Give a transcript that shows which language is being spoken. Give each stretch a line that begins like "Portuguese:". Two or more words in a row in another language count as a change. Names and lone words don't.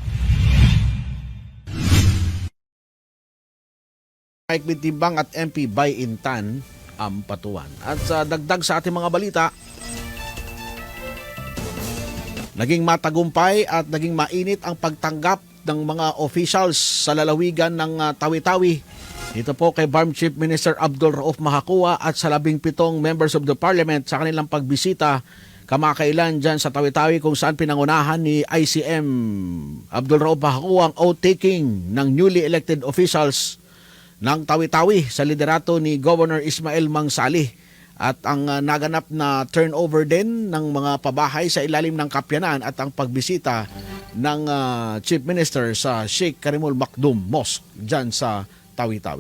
Filipino: Mike Mintimbang at MP Bayintan Ampatuan. At sa dagdag sa ating mga balita, naging matagumpay at naging mainit ang pagtanggap ng mga officials sa lalawigan ng Tawi-Tawi Dito po kay BARM Chief Minister Abdul Rauf Makakua at sa 17
English: members of the Parliament
Filipino: sa kanilang pagbisita kamakailan dyan sa Tawi-Tawi kung saan pinangunahan ni ICM Abdul Rauf Makakua ang oath-taking ng
English: newly elected officials
Filipino: ng Tawi-Tawi sa liderato ni Governor Ismael Mangsalih at ang naganap na turnover din ng mga pabahay sa ilalim ng kapyanan at ang pagbisita ng Chief Minister sa Sheikh Karimul Maktoum Mosque dyan sa Tawi-Tawi.